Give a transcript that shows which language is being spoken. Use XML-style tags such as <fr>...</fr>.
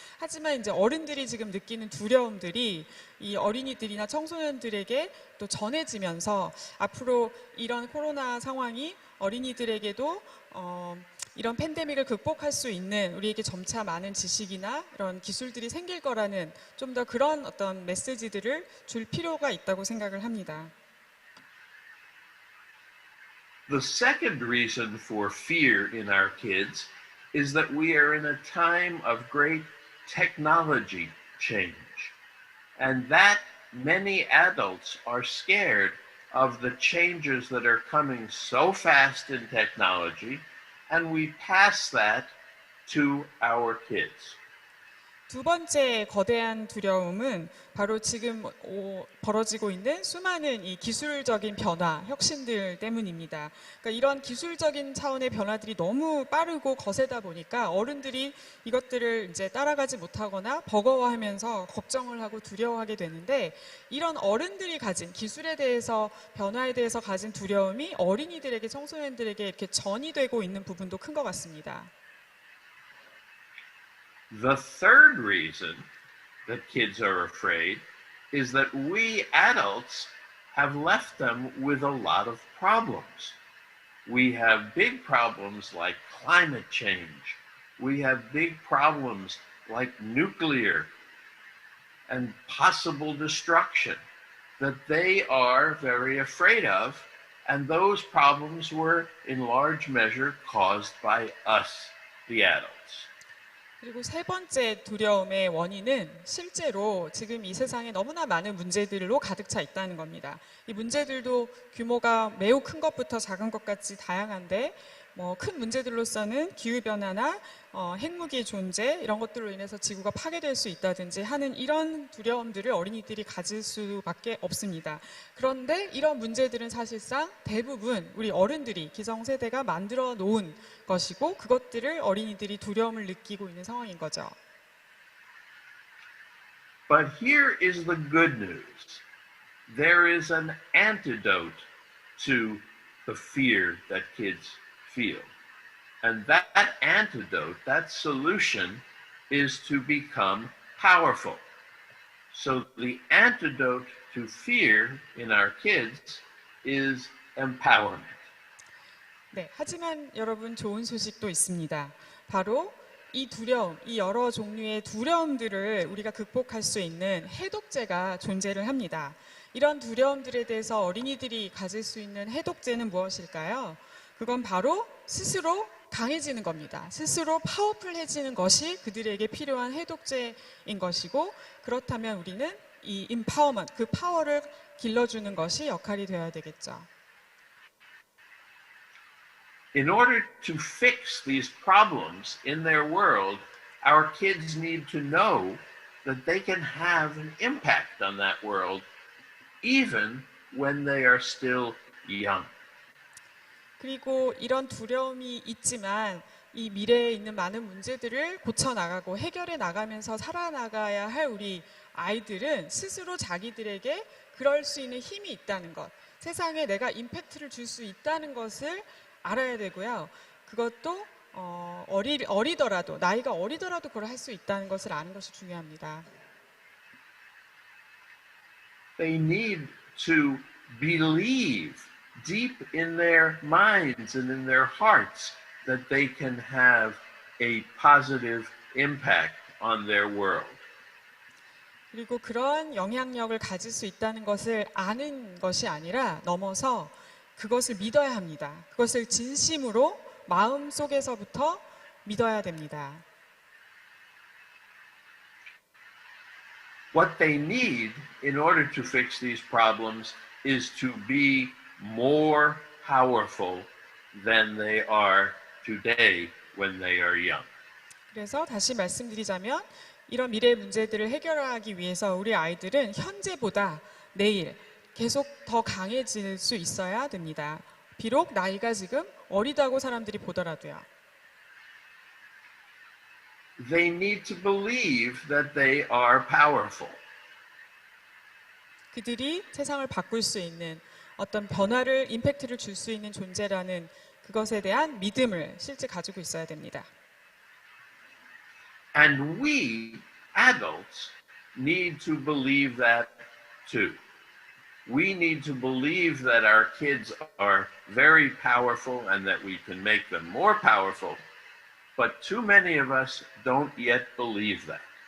<ko>하지만 이제 어른들이 지금 느끼는 두려움들이 이 어린이들이나 청소년들에게 또 전해지면서 앞으로 이런 코로나 상황이 어린이들에게도 이런 팬데믹을 극복할 수 있는 우리에게 점차 많은 지식이나 이런 기술들이 생길 거라는 좀 더 그런 어떤 메시지들을 줄 필요가 있다고 생각을 합니다.</ko> <en>The second reason for fear in our kids is that we are in a time of great technology change, and that many adults are scared of the changes that are coming so fast in technology, and we pass that to our kids.</en> <ko>두 번째 거대한 두려움은 바로 지금 벌어지고 있는 수많은 이 기술적인 변화, 혁신들 때문입니다. 그러니까 이런 기술적인 차원의 변화들이 너무 빠르고 거세다 보니까 어른들이 이것들을 이제 따라가지 못하거나 버거워하면서 걱정을 하고 두려워하게 되는데, 이런 어른들이 가진 기술에 대해서, 변화에 대해서 가진 두려움이 어린이들에게, 청소년들에게 이렇게 전이되고 있는 부분도 큰 것 같습니다.</ko> <en>The third reason that kids are afraid is that we adults have left them with a lot of problems. We have big problems like climate change. We have big problems like nuclear and possible destruction that they are very afraid of, and those problems were in large measure caused by us, the adults.</en> <ko>그리고 세 번째 두려움의 원인은 실제로 지금 이 세상에 너무나 많은 문제들로 가득 차 있다는 겁니다. 이 문제들도 규모가 매우 큰 것부터 작은 것까지 다양한데, 큰 문제들로서는 기후변화나 핵무기의 존재, 이런 것들로 인해서 지구가 파괴될 수 있다든지 하는 이런 두려움들을 어린이들이 가질 수밖에 없습니다. 그런데 이런 문제들은 사실상 대부분 우리 어른들이, 기성세대가 만들어 놓은 것이고, 그것들을 어린이들이 두려움을 느끼고 있는 상황인 거죠.</ko> <en>But here is the good news. There is an antidote to the fear that kids feel. And that antidote, that solution, is to become powerful. So the antidote to fear in our kids is empowerment.</en> <ko>네, 하지만 여러분, 좋은 소식도 있습니다. 바로 이 두려움, 이 여러 종류의 두려움들을 우리가 극복할 수 있는 해독제가 존재를 합니다. 이런 두려움들에 대해서 어린이들이 가질 수 있는 해독제는 무엇일까요? 그건 바로 스스로 강해지는 겁니다. 스스로 파워풀해지는 것이 그들에게 필요한 해독제인 것이고, 그렇다면 우리는 이 empowerment, 그 파워를 길러주는 것이 역할이 되어야 되겠죠.</ko> <en>In order to fix these problems in their world, our kids need to know that they can have an impact on that world, even when they are still young.</en> <ko>그리고 이런 두려움이 있지만 이 미래에 있는 많은 문제들을 고쳐나가고 해결해 나가면서 살아나가야 할 우리 아이들은 스스로 자기들에게 그럴 수 있는 힘이 있다는 것, 세상에 내가 임팩트를 줄 수 있다는 것을 알아야 되고요. 그것도 어리더라도 나이가 어리더라도 그걸 할 수 있다는 것을 아는 것이 중요합니다.</ko> <en>They need to believe deep in their minds and in their hearts that they can have a positive impact on their world.</en> <ko>그리고 그런 영향력을 가질 수 있다는 것을 아는 것이 아니라 넘어서 그것을 믿어야 합니다. 그것을 진심으로 마음속에서부터 믿어야 됩니다.</ko> <en>What they need in order to fix these problems is to be more powerful than they are today when they are young.</en> <ko>그래서 다시 말씀드리자면 이런 미래 문제들을 해결하기 위해서 우리 아이들은 현재보다 내일 계속 더 강해질 수 있어야 됩니다. 비록 나이가 지금 어리다고 사람들이 보더라도요.</ko> <en>They need to believe that they are powerful.</en> <ko>그들이 세상을 바꿀 수 있는 어떤 변화를, 임팩트를 줄 수 있는 존재라는 그것에 대한 믿음을 실제 가지고 있어야 됩니다.</ko> <en>And we, adults, need to believe that too. We need to believe that our kids are very powerful and that we can make them more powerful. But too many of us don't yet believe that.</en>